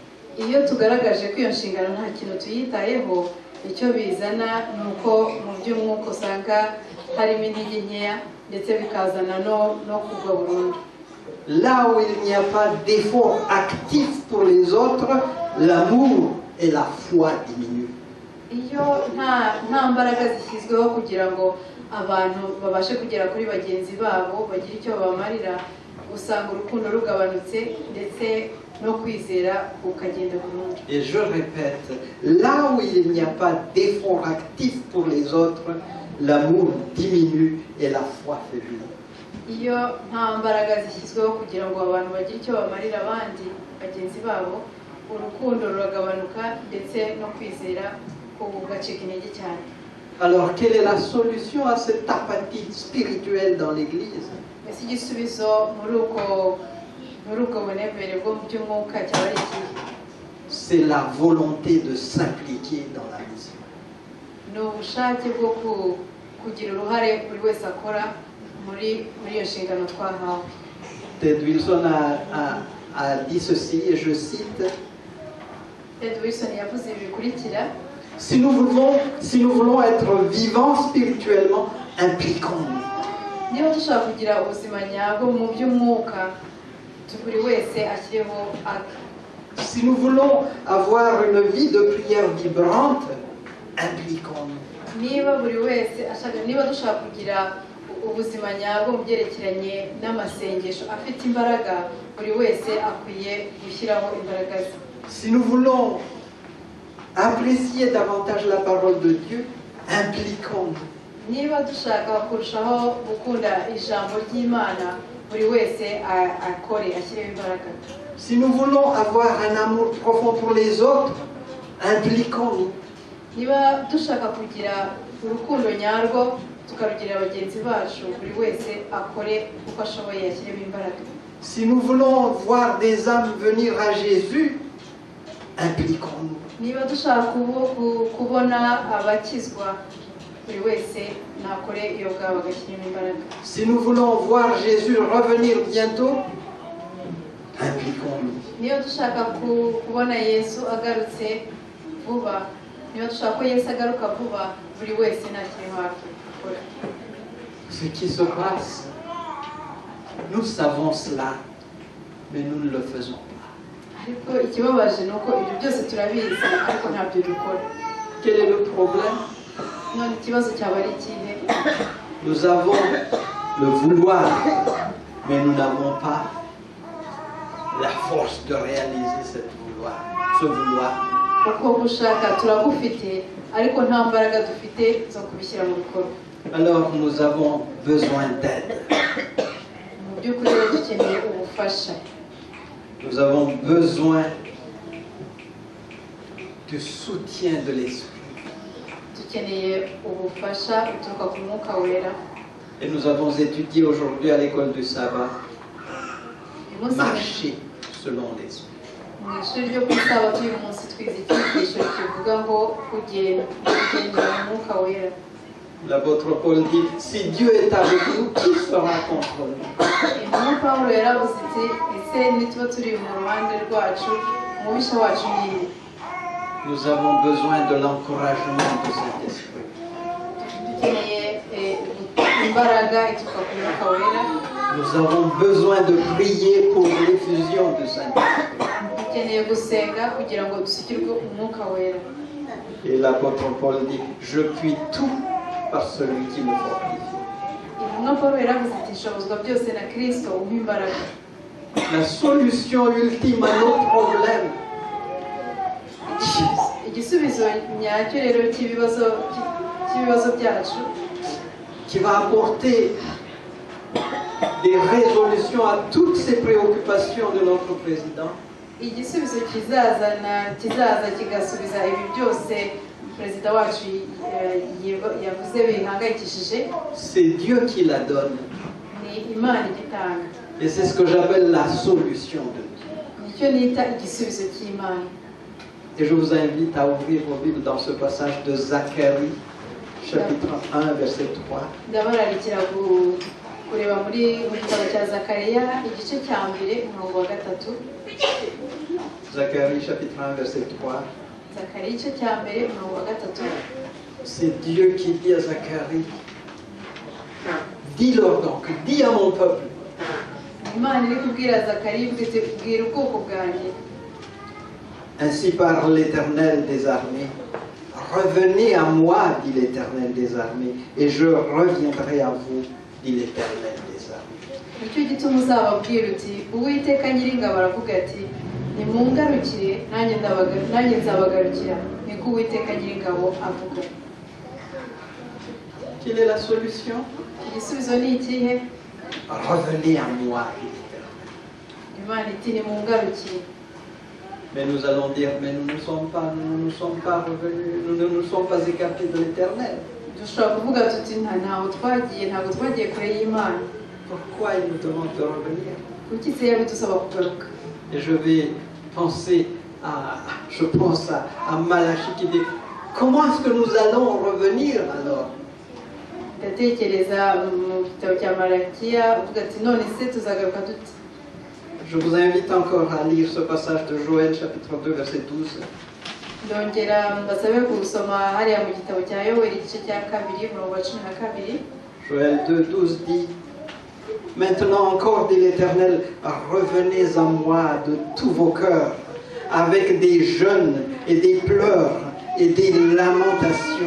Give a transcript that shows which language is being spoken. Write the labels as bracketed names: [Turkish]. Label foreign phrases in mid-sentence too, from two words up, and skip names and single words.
[Kinyarwanda] Iyo tugaragaje ko iyo nshingano nta kintu tuyitayeho, icyo bizana ni uko mu by'umwuka usanga harimo intege nkeya ndetse bikazana no kugwa burundu. [French] Là où il n'y a pas d'effort actif pour les autres, l'amour et la foi diminuent. [Kinyarwanda] Iyo nta mbaraga zishyizweho kugira ngo abantu babashe kugera kuri bagenzi babo bagira icyo babamarira, usanga urukundo rugabanutse ndetse no kwizera kukagenda burundu. [French] Et je répète, là où il n'y a pas d'effort actif pour les autres, l'amour diminue et la foi faiblit. [Kinyarwanda] Iyo nta mbaraga zishyizweho kugira ngo abantu bagire icyo bamarira abandi bagenzi babo, urukundo ruragabanuka ndetse no kwizera kugacika intege cyane. [French] Alors, quelle est la solution à cette apathie spirituelle dans l'Église? [Kinyarwanda] Mbese igisubizo muri ubwo bunebere bwo mu by'umwuka cyaba ari ikihe? [French] C'est la volonté de s'impliquer dans la mission. [Kinyarwanda] Ni ubushake bwo kugira uruhare buri wese akora muri iyo nshingano twahawe. [French] Ted Wilson a dit ceci, et je cite: [Kinyarwanda] Ted Wilson yavuze ibi bikurikira: [French] si nous voulons être vivants spirituellement, impliquons-nous. [Kinyarwanda] Niba dushaka kugira ubuzima nyabwo mu by'umwuka, buri wese ashyireho ake. [French] Si nous voulons avoir une vie de prière vibrante, impliquons-nous. [Kinyarwanda] Niba dushaka kugira ubuzima nyabwo mu byerekeranye n'amasengesho afite imbaraga, buri wese akwiye gushyiraho imbaraga ze. [French] Si nous voulons apprécier davantage la parole de Dieu, impliquons-nous. [Kinyarwanda] Niba dushaka kurushaho gukunda ijambo ry'Imana, buri wese akore ashyireho imbaraga. [French] Si nous voulons avoir un amour profond pour les autres, impliquons-nous. [Kinyarwanda] Niba dushaka kugira urukundo nyarwo tukarugirira bagenzi bacu buri wese akore uko ashoboye yashyiremo imbaraga. [French] Si nous voulons voir des âmes venir à Jésus, impliquons-nous. [Kinyarwanda] Niba dushaka kubona abakizwa buri wese nakore iyo bwabo agashyiramo imbaraga. [French] Si nous voulons voir Jésus revenir bientôt, impliquons-nous. [Kinyarwanda] Niba dushaka kubona Yesu agarutse vuba, niba dushaka ko Yesu agaruka vuba, buri wese ntakiri hafi gukora. [French] Ce qui se passe, nous savons cela, mais nous ne le faisons pas. [Kinyarwanda] Ariko ikibabaje ni uko ibyo byose turabizi ariko ntabyo dukora. [French] Quel est le problème? [Kinyarwanda] None ikibazo cyaba ari ikihe? [French] Nous avons le vouloir, mais nous n'avons pas la force de réaliser ce vouloir. [Kinyarwanda] Uko gushaka turagufite ariko nta mbaraga dufite zo kubishyira mu bikorwa. [French] Alors nous avons besoin d'aide. [Kinyarwanda] Mu by'ukuri rero dukeneye ubufasha. [French] Nous avons besoin du soutien de l'Esprit. [Kinyarwanda] Dukeneye ubufasha buturuka ku Mwuka Wera. [French] Et nous avons étudié aujourd'hui à l'école du sabbat, marcher selon l'Esprit. [Kinyarwanda] Mu ishuri ryo ku Isabato uyu munsi twize icyigisho kivuga ngo kugendera mu Mwuka Wera. [French] L'apôtre Paul dit, si Dieu est avec nous, qui sera contre nous? [Kinyarwanda] Intumwa Pawulo yaravuze iti ese nituba turi mu ruhande rwacu umubisha wacu ni nde? [French] Nous avons besoin de l'encouragement de Saint-Esprit. [Kinyarwanda] Dukeneye imbaraga ituruka ku Mwuka Wera. [French] Nous avons besoin de prier pour l'effusion de Saint-Esprit. [Kinyarwanda] Dukeneye gusenga kugira ngo dusukirwe Umwuka Wera. [French] Et l'apôtre Paul dit, je puis tout par celui qui me fortifie. [Kinyarwanda] Intumwa Pawulo yaravuze iti nshobozwa byose na Kristo umpa imbaraga. [French] La solution ultime à nos problèmes, [Kinyarwanda] Igisubizo nyacyo rero cy'ibibazo byacu, [French] qui va apporter des résolutions à toutes ces préoccupations de notre président, [Kinyarwanda] igisubizo kizaza kigasubiza ibi byose perezida wacu yavuze bihangayikishije, [French] c'est Dieu qui la donne. [Kinyarwanda] ni Imana igitanga. [French] Et c'est ce que j'appelle la solution de Dieu. [Kinyarwanda] Nicyo nita igisubizo cy'Imana. [French] Et je vous invite à ouvrir vos Bibles dans ce passage de Zacharie, chapitre 1, verset 3. [Kinyarwanda] Ndabararikira kureba mu gitabo cya Zakariya igice cya mbere umurongo wa 3. [French] Zacharie, chapitre 1, verset 3. [Kinyarwanda] Zakariya igice cya mbere umurongo wa 3. [French] C'est Dieu qui dit à Zacharie, dis-leur donc, dis à mon peuple. [Kinyarwanda] Imana iri kubwira Zakariya iti bwira ubwoko bwanjye. [French] Ainsi parle l'Éternel des armées. Revenez à moi, dit l'Éternel des armées, et je reviendrai à vous, dit l'Éternel des armées. [Kinyarwanda] Nicyo gituma uzababwira uti Uwiteka Nyiringabo aravuga ati nimungarukire nanjye nzabagarukira, niko Uwiteka Nyiringabo avuga. [French] Quelle est la solution? [Kinyarwanda] Igisubizo ni ikihe? [French] Revenez à moi, dit l'Éternel. [Kinyarwanda] Imana iti nimungarukire. [French] Mais nous allons dire, mais nous ne sommes pas revenus, nous ne nous sommes pas écartés de l'Éternel. [Kinyarwanda] Dushobora kuvuga tuti ntabwo twagiye kure y'Imana. [French] Pourquoi il nous demande de revenir? [Kinyarwanda] Kuki se yabidusaba kugaruka? [French] Et je vais penser à Malachie qui dit, comment est-ce que nous allons revenir alors? [Kinyarwanda] Ndatekereza mu gitabo cya Malakiya uvuga ati none se tuzagaruka dute? [French] Je vous invite encore à lire ce passage de Joël, chapitre 2, verset 12. [Kinyarwanda] Ndongera mbasabe gusoma hariya mu gitabo cya Yoweri igice cya 2 umurongo wa 12. [French] Joël 2, 12 dit, maintenant encore, dit l'Éternel, revenez à moi de tous vos cœurs, avec des jeûnes et des pleurs et des lamentations.